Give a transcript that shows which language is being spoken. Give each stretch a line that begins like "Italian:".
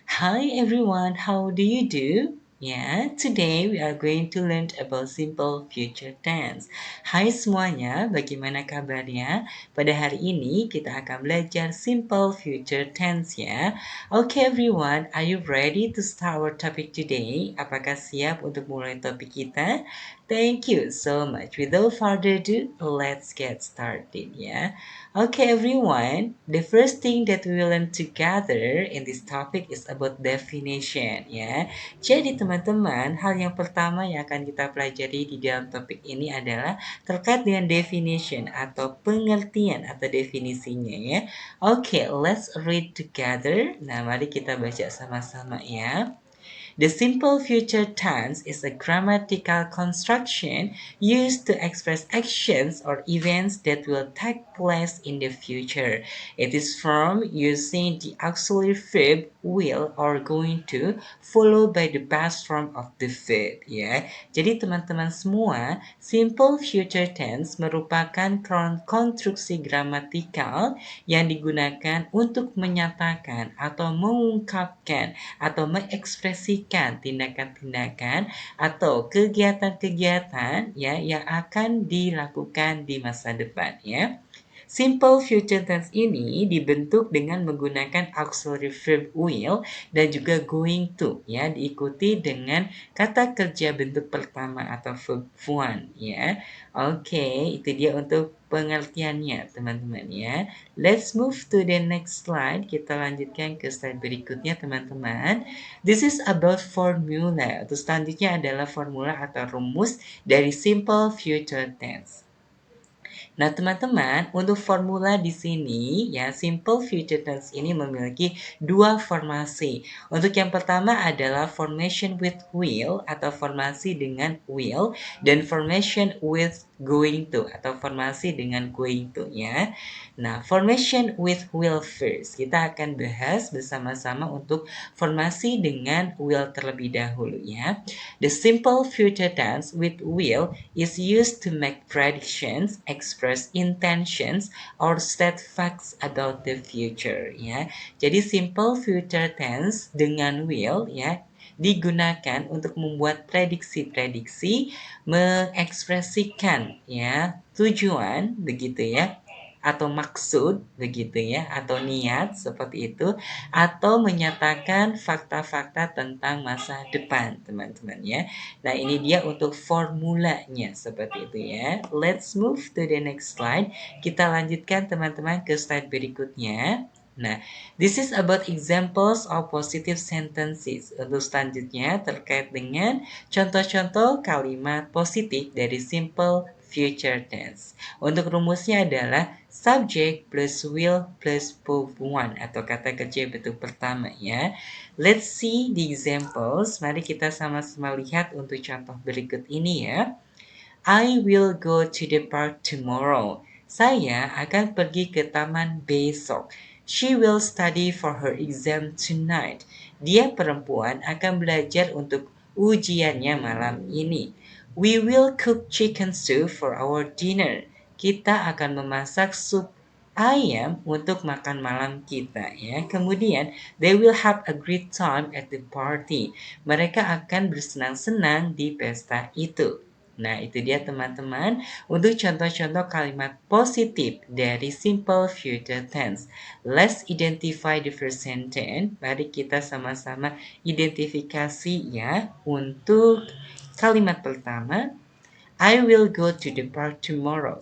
English: Hi everyone, how do you do? Yeah, today we are going to learn about simple future tense.
Indonesian: Hai semuanya, bagaimana kabarnya? Pada hari ini kita akan belajar simple future tense ya.
English: Okay everyone, are you ready to start our topic today?
Indonesian: Apakah siap untuk mulai topik kita?
English: Thank you so much. Without further ado, let's get started ya. Okay, everyone. The first thing that we will learn together in this topic is about definition, ya.
Indonesian: Jadi, teman-teman, hal yang pertama yang akan kita pelajari di dalam topik ini adalah terkait dengan definition atau pengertian atau definisinya, ya.
English: Okay, let's read together.
Indonesian: Nah, mari kita baca sama-sama, ya.
English: The simple future tense is a grammatical construction used to express actions or events that will take place in the future. It is formed using the auxiliary verb will or going to followed by the past form of the verb ya.
Indonesian: Jadi teman-teman semua, simple future tense merupakan konstruksi gramatikal yang digunakan untuk menyatakan atau mengungkapkan atau mengekspresikan tindakan-tindakan atau kegiatan-kegiatan ya yang akan dilakukan di masa depan ya. Simple future tense ini dibentuk dengan menggunakan auxiliary verb will dan juga going to ya, diikuti dengan kata kerja bentuk pertama atau verb one ya. Oke, itu dia untuk pengertiannya teman-teman ya.
English: Let's move to the next slide.
Indonesian: Kita lanjutkan ke slide berikutnya teman-teman.
English: This is about formula.
Indonesian: Untuk selanjutnya adalah formula atau rumus dari simple future tense. Nah, teman-teman, untuk formula di sini ya simple future tense ini memiliki dua formasi. Untuk yang pertama adalah formation with will atau formasi dengan will dan formation with going to atau formasi dengan going to ya. Nah,
English: formation with will first.
Indonesian: Kita akan bahas bersama-sama untuk formasi dengan will terlebih dahulu ya.
English: The simple future tense with will is used to make predictions, express intentions, or state facts about the future ya.
Indonesian: Jadi simple future tense dengan will ya digunakan untuk membuat prediksi-prediksi, mengekspresikan ya tujuan begitu ya atau maksud begitu ya atau niat seperti itu atau menyatakan fakta-fakta tentang masa depan teman-teman ya. Nah, ini dia untuk formulanya seperti itu ya.
English: Let's move to the next slide.
Indonesian: Kita lanjutkan teman-teman ke slide berikutnya.
English: Nah, this is about examples of positive sentences.
Indonesian: Untuk selanjutnya terkait dengan contoh-contoh kalimat positif dari simple future tense. Untuk rumusnya adalah subject plus will plus verb one atau kata kerja bentuk pertama ya.
English: Let's see the examples.
Indonesian: Mari kita sama-sama lihat untuk contoh berikut ini ya.
English: I will go to the park tomorrow.
Indonesian: Saya akan pergi ke taman besok.
English: She will study for her exam tonight.
Indonesian: Dia perempuan akan belajar untuk ujiannya malam ini.
English: We will cook chicken soup for our dinner.
Indonesian: Kita akan memasak sup ayam untuk makan malam kita ya.
English: Kemudian they will have a great time at the party.
Indonesian: Mereka akan bersenang-senang di pesta itu. Nah, itu dia teman-teman untuk contoh-contoh kalimat positif dari simple future tense.
English: Let's identify the first sentence.
Indonesian: Mari kita sama-sama identifikasi ya untuk kalimat pertama.
English: I will go to the park tomorrow.